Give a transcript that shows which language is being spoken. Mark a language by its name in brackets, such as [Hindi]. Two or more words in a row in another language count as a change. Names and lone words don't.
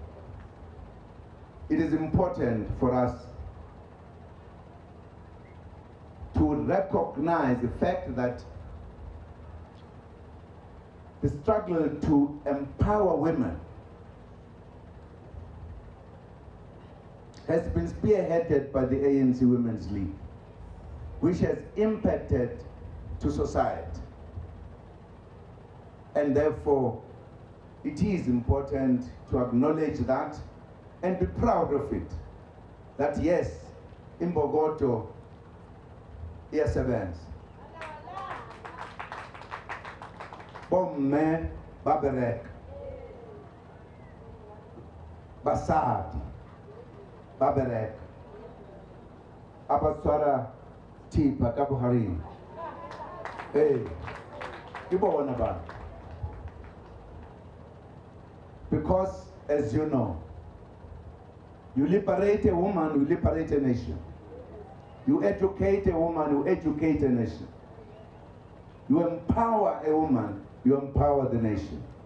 [English] It is important for us to recognize the fact that the struggle to empower women has been spearheaded by the ANC Women's League, which has impacted to society. And therefore, it is important to acknowledge that and be proud of it. That yes, [Zulu] Imbokodo iyasebenza. [Southern Sotho] Bomme babereka. Basadi babereka. Abatswara thipa ka bohareng. Ke bona ba. [English] Because, as you know, you liberate a woman, you liberate a nation. You educate a woman, you educate a nation. You empower a woman, you empower the nation.